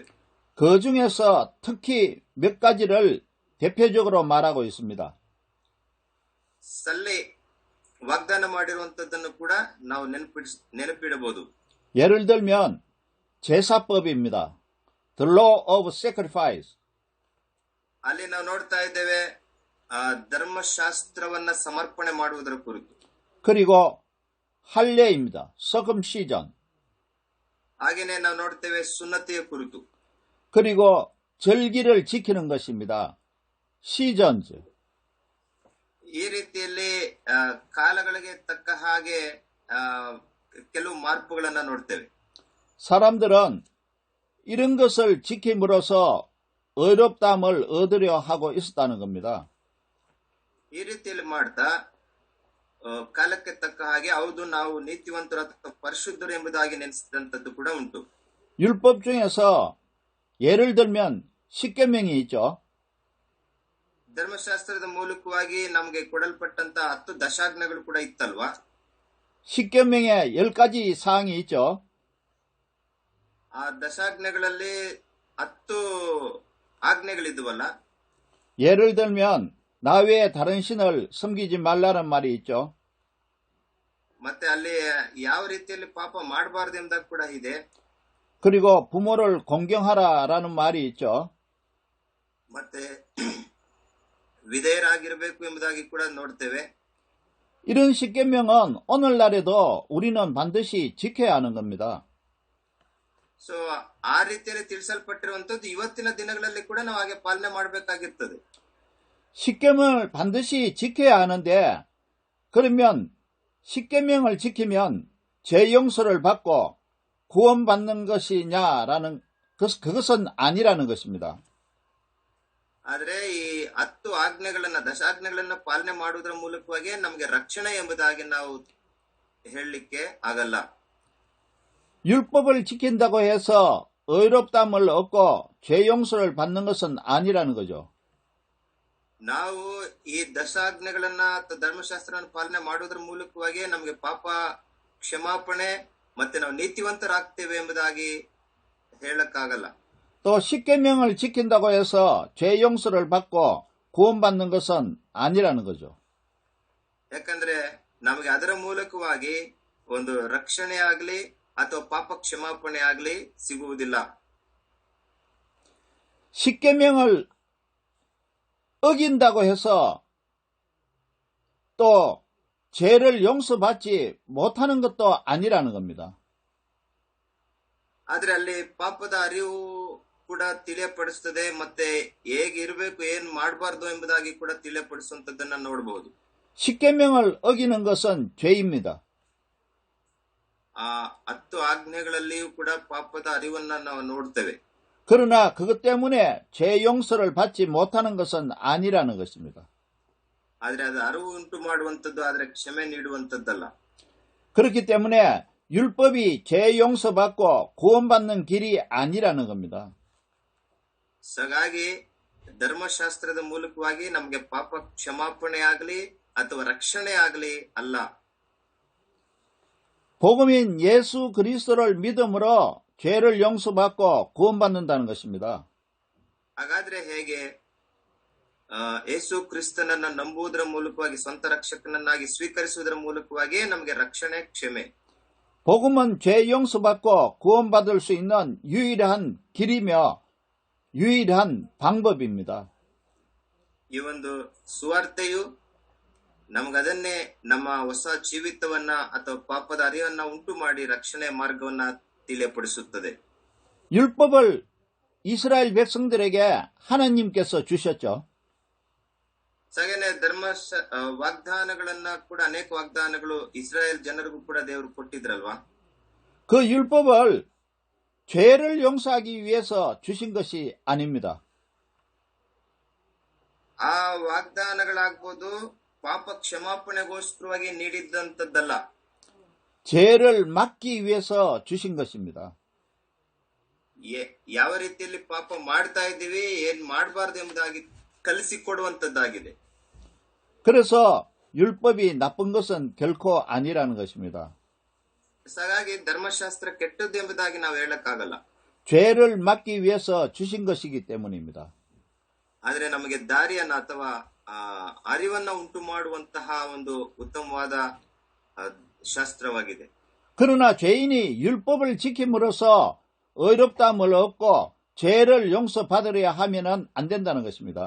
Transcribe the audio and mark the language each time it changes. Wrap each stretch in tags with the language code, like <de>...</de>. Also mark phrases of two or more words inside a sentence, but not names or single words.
<ko>그 중에서 특히 몇 가지를 대표적으로 말하고 있습니다.</ko> <kn>ಸಲ್ಲೆ ವಾಗ್ದಾನ ಮಾಡಿರುವಂತದ್ದನ್ನು ಕೂಡ ನಾವು ನೆನಪಿಡಬಹುದು.</kn> <ko>예를 들면 제사법입니다.</ko> <en>The law of sacrifice.</en> <kn>ಅಲ್ಲಿ ನಾವು ನೋಡ್ತಾ ಇದ್ದೇವೆ ಧರ್ಮಶಾಸ್ತ್ರವನ್ನ ಸಮರ್ಪಣೆ ಮಾಡುವುದರ ಕುರಿತು.</kn> <ko>그리고 할례입니다. circumcision.</ko> <kn>ಹಾಗೇನೆ ನಾವು ನೋಡ್ತೇವೆ ಸುನ್ನತಿಯ ಕುರಿತು.</kn> <ko>그리고 절기를 지키는 것입니다. seasons.</ko> <kn>ಈ ರೀತಿಯಲ್ಲಿ ಕಾಲಗಳಿಗೆ ತಕ್ಕ ಹಾಗೆ ಕೆಲವು ಮಾರ್ಪುಗಳನ್ನ ನೋಡ್ತೇವೆ.</kn> <ko>사람들은 이런 것을 지킴으로써 어렵담을 얻으려 하고 있었다는 겁니다.</ko> <kn>ಈ ರೀತಿಯಲ್ಲಿ ಮಾಡ್ತಾ ಕಾಲಕ್ಕೆ ತಕ್ಕ ಹಾಗೆ ಹೌದು ನಾವು ನೀತಿವಂತರು ಅಥವಾ ಪರಿಶುದ್ಧರು ಎಂಬುದಾಗಿ ನೆನೆಸಿದಂತದ್ದು ಕೂಡ ಉಂಟು.</kn> <ko>율법 중에서 예를 들면 십계명이 있죠.</ko> <kn>ಧರ್ಮಶಾಸ್ತ್ರದ ಮೂಲಕವಾಗಿ ನಮಗೆ ಕೊಡಲ್ಪಟ್ಟಂತ 10 ದಶಾಜ್ಞೆಗಳು ಕೂಡ ಇತ್ತಲ್ವಾ?</kn> <ko>십계명에 10가지 사항이 있죠.</ko> <kn>ಆ ದಶಾಜ್ಞೆಗಳಲ್ಲಿ 10 ಆಜ್ಞೆಗಳಿದ್ವಲ್ಲ.</kn> <ko>예를 들면 나 외에 다른 신을 섬기지 말라는 말이 있죠.</ko> <kn>ಮತ್ತೆ ಅಲ್ಲಿ ಯಾವ ರೀತಿಯಲ್ಲಿ ಪಾಪ ಮಾಡಬಾರದು ಎಂಬುದಾಗಿ ಕೂಡ ಇದೆ.</kn> <ko>그리고 부모를 공경하라라는 말이 있죠.</ko> <kn>ಮತ್ತೆ ವಿಧೇಯರಾಗಿರಬೇಕು ಎಂಬುದಾಗಿ ಕೂಡ ನೋಡ್ತೇವೆ.</kn> <ko>이런 십계명은 오늘날에도 우리는 반드시 지켜야 하는 겁니다.</ko> <kn>ಸೊ ಆ ರೀತಿಯಲ್ಲಿ ತಿಳಿಸಲ್ಪಟ್ಟಿರುವಂತದ್ದು ಇವತ್ತಿನ ದಿನಗಳಲ್ಲಿ ಕೂಡ ನಾವು ಹಾಗೆ ಪಾಲನೆ ಮಾಡಬೇಕಾಗಿರ್ತದೆ.</kn> <ko>십계명을 반드시 지켜야 하는데 그러면 십계명을 지키면 죄 용서를 받고 구원받는 것이냐라는 그것은 아니라는 것입니다.</ko> <kn>ಆದ್ರೆ ಈ 10 ಆಜ್ಞೆಗಳನ್ನ ದಶಾಜ್ಞೆಗಳನ್ನ ಪಾಲನೆ ಮಾಡುವುದರ ಮೂಲಕವಾಗಿ ನಮಗೆ ರಕ್ಷಣೆ ಎಂಬುದಾಗಿ ನಾವು ಹೇಳಲಿಕ್ಕೆ ಆಗಲ್ಲ.</kn> <ko>율법을 지킨다고 해서 의롭다함을 얻고 죄 용서를 받는 것은 아니라는 거죠.</ko> <kn>ನಾವು ಈ ದಶಾಜ್ಞೆಗಳನ್ನ ಅಥವಾ ಧರ್ಮಶಾಸ್ತ್ರವನ್ನು ಪಾಲನೆ ಮಾಡುವುದರ ಮೂಲಕವಾಗಿ ನಮಗೆ ಪಾಪ ಕ್ಷಮಾಪಣೆ ಮತ್ತೆ ನಾವು ನೀತಿವಂತರಾಗ್ತೇವೆ ಎಂಬುದಾಗಿ ಹೇಳಕ್ಕಾಗಲ್ಲ.</kn> <ko>또 십계명을 지킨다고 해서 죄 용서를 받고 구원받는 것은 아니라는 거죠.</ko> <kn>ಯಾಕಂದ್ರೆ ನಮಗೆ ಅದರ ಮೂಲಕವಾಗಿ ಒಂದು ರಕ್ಷಣೆ ಆಗ್ಲಿ ಅಥವಾ ಪಾಪ ಕ್ಷಮಾಪಣೆ ಆಗ್ಲಿ ಸಿಗುವುದಿಲ್ಲ.</kn> <ko>십계명을 어긴다고 해서 또 죄를 용서받지 못하는 것도 아니라는 겁니다.</ko> <kn>ಆದ್ರೆ ಅಲ್ಲಿ ಪಾಪದ ಅರಿವು ಕೂಡ ತಿಳಿಯಪಡಿಸ್ತದೆ ಮತ್ತೆ ಹೇಗೆ ಇರಬೇಕು ಏನ್ ಮಾಡಬಾರ್ದು ಎಂಬುದಾಗಿ ಕೂಡ ತಿಳಿಯಪಡಿಸುವಂತದ್ದನ್ನ ನೋಡಬಹುದು.</kn> <ko>십계명을 어기는 것은 죄입니다.</ko> <kn>ಆ 10 ಆಜ್ಞೆಗಳಲ್ಲಿಯೂ ಕೂಡ ಪಾಪದ ಅರಿವನ್ನ ನಾವು ನೋಡ್ತೇವೆ.</kn> <ko>그러나 그것 때문에 죄 용서를 받지 못하는 것은 아니라는 것입니다.</ko> <kn>ಆದ್ರೆ ಅದು ಅರಿವು ಉಂಟು ಮಾಡುವಂತದ್ದು ಆದ್ರೆ ಕ್ಷಮೆ ನೀಡುವಂತದ್ದಲ್ಲ.</kn> <ko>그렇기 때문에 율법이 죄 용서받고 구원받는 길이 아니라는 겁니다.</ko> <kn>ಹಾಗಾಗಿ ಧರ್ಮಶಾಸ್ತ್ರದ ಮೂಲಕವಾಗಿ ನಮಗೆ ಪಾಪ ಕ್ಷಮಾಪಣೆ ಆಗಲಿ ಅಥವಾ ರಕ್ಷಣೆ ಆಗಲಿ ಅಲ್ಲ.</kn> <ko>복음인 예수 그리스도를 믿음으로 죄를 용서받고 구원받는다는 것입니다.</ko> <kn>ಹಾಗಾದ್ರೆ ಹೇಗೆ ಯೇಸು ಕ್ರಿಸ್ತನನ್ನ ನಂಬುವುದರ ಮೂಲಕವಾಗಿ ಸ್ವಂತ ರಕ್ಷಕನನ್ನಾಗಿ ಸ್ವೀಕರಿಸುವುದರ ಮೂಲಕವಾಗಿ ನಮಗೆ ರಕ್ಷಣೆ ಕ್ಷಮೆ.</kn> <ko>복음은 죄 용서받고 구원받을 수 있는 유일한 길이며 유일한 방법입니다.</ko> <kn>ಈ ಒಂದು ಸುವಾರ್ತೆಯು ನಮಗದನ್ನೇ ನಮ್ಮ ಹೊಸ ಜೀವಿತವನ್ನ ಅಥವಾ ಪಾಪದ ಅರಿವನ್ನ ಉಂಟು ಮಾಡಿ ರಕ್ಷಣೆ ಮಾರ್ಗವನ್ನ ತಿಳಿಯಪಡಿಸುತ್ತದೆ.</kn> <ko>율법을 이스라엘 백성들에게 하나님께서 주셨죠.</ko> <kn>ಹಾಗೇನೆ ವಾಗ್ದಾನಗಳನ್ನ ಕೂಡ ಅನೇಕ ವಾಗ್ದಾನಗಳು ಇಸ್ರಾಯೇಲ್ ಜನರಿಗೂ ಕೂಡ ದೇವರು ಕೊಟ್ಟಿದ್ರಲ್ವಾ.</kn> <ko>그 율법을 죄를 용서하기 위해서 주신 것이 아닙니다.</ko> <kn>ಆ ವಾಗ್ದಾನಗಳಾಗ್ಬೋದು ಪಾಪ ಕ್ಷಮಾಪಣೆಗೋಸ್ಕರವಾಗಿ ನೀಡಿದ್ದಂಥದ್ದಲ್ಲ.</kn> <ko>죄를 막기 위해서 주신 것입니다.</ko> <kn>ಯಾವ ರೀತಿಯಲ್ಲಿ ಪಾಪ ಮಾಡ್ತಾ ಇದ್ದೀವಿ ಏನ್ ಮಾಡಬಾರ್ದು ಎಂಬುದಾಗಿ ಕಲಿಸಿಕೊಡುವಂತದ್ದಾಗಿದೆ.</kn> <ko>그래서 율법이 나쁜 것은 결코 아니라는 것입니다.</ko> <kn>ಹಾಗಾಗಿ ಧರ್ಮಶಾಸ್ತ್ರ ಕೆಟ್ಟದ್ದು ಎಂಬುದಾಗಿ ನಾವು ಹೇಳಕ್ಕಾಗಲ್ಲ.</kn> <ko>죄를 막기 위해서 주신 것이기 때문입니다.</ko> <kn>ಆದ್ರೆ ನಮಗೆ ದಾರಿಯನ್ನ ಅಥವಾ ಅರಿವನ್ನ ಉಂಟು ಮಾಡುವಂತಹ ಒಂದು ಉತ್ತಮವಾದ ಶಾಸ್ತ್ರವಾಗಿದೆ.</kn> <ko>그러나 죄인이 율법을 지킴으로써 의롭다함을 얻고 죄를 용서받으려 하면은 안 된다는 것입니다.</ko>